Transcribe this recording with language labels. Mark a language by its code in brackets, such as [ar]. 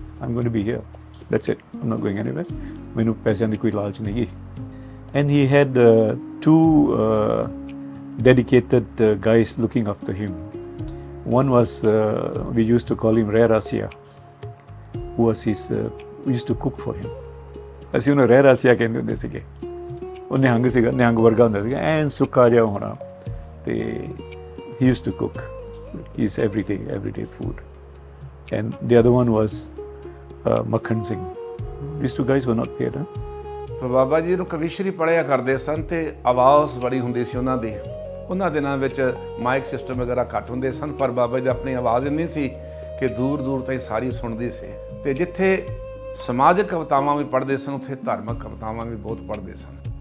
[en] I'm going to be here. That's it. I'm not going anywhere. [pa] Mainu paisyan di koi laach nahi. [en] And he had two dedicated guys looking after him. One was, we used to call him Rare Asia, who was his, we used to cook for him. [pa] ਅਸੀਂ ਉਹਨੂੰ ਰਹਿ ਰਾਸਿਆ ਕਹਿੰਦੇ ਹੁੰਦੇ ਸੀਗੇ। ਉਹ ਨਿਹੰਗ ਸੀਗਾ, ਨਿਹੰਗ ਵਰਗਾ ਹੁੰਦਾ ਸੀਗਾ, ਐਨ ਸੁੱਕਾ ਜਿਹਾ ਹੋਣਾ, ਤੇ [en] he used to cook his everyday food. And the other one was Makhan Singh. These two guys were not paid. [pa] ਤਾਂ ਬਾਬਾ ਜੀ ਨੂੰ ਕਵਿਸ਼ਰੀ ਪੜ੍ਹਿਆ ਕਰਦੇ ਸਨ ਤੇ ਆਵਾਜ਼ ਬੜੀ ਹੁੰਦੀ ਸੀ ਉਹਨਾਂ ਦੀ। ਉਹਨਾਂ ਦਿਨਾਂ ਵਿੱਚ ਮਾਈਕ ਸਿਸਟਮ ਵਗੈਰਾ ਘੱਟ ਹੁੰਦੇ ਸਨ, ਪਰ ਬਾਬਾ ਜੀ ਦੀ ਆਪਣੀ ਆਵਾਜ਼ ਇੰਨੀ ਸੀ ਕਿ ਦੂਰ ਦੂਰ ਤਾਈਂ ਸਾਰੀ ਸੁਣਦੀ ਸੀ। ਤੇ ਜਿੱਥੇ ਸਮਾਜਿਕ ਕਵਿਤਾਵਾਂ ਵੀ ਪੜ੍ਹਦੇ ਸਨ, ਉੱਥੇ ਧਾਰਮਿਕ ਕਵਿਤਾਵਾਂ ਵੀ ਬਹੁਤ ਪੜ੍ਹਦੇ ਸਨ।